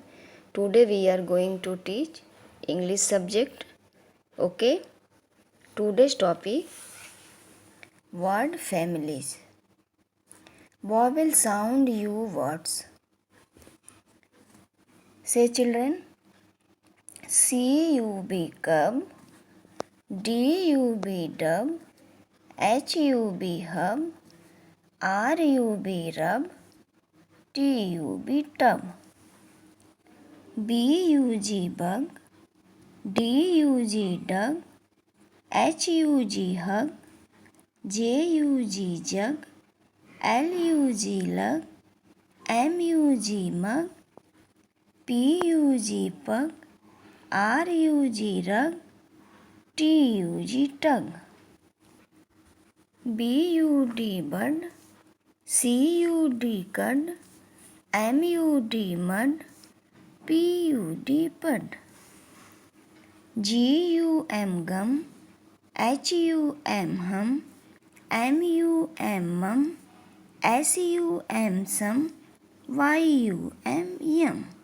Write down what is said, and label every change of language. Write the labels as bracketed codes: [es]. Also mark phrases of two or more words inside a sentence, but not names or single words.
[en] Today we are going to teach English subject. Okay. Today's topic word families. Vowel sound you words. Say children. C-U-B cub, D-U-B dub, H-U-B hub, R-U-B rub, T-U-B tub. B-U-G bug, D-U-G dug, H-U-G hug, J-U-G jug, L-U-G lug, M-U-G mug, P-U-G pug, R-U-G rug, T-U-G tug. B-U-D bud, C-U-D cud, M-U-D mud, P-U-D pud. G-U-M gum, H-U-M hum, M-U-M mum, S-U-M sum, Y-U-M yum.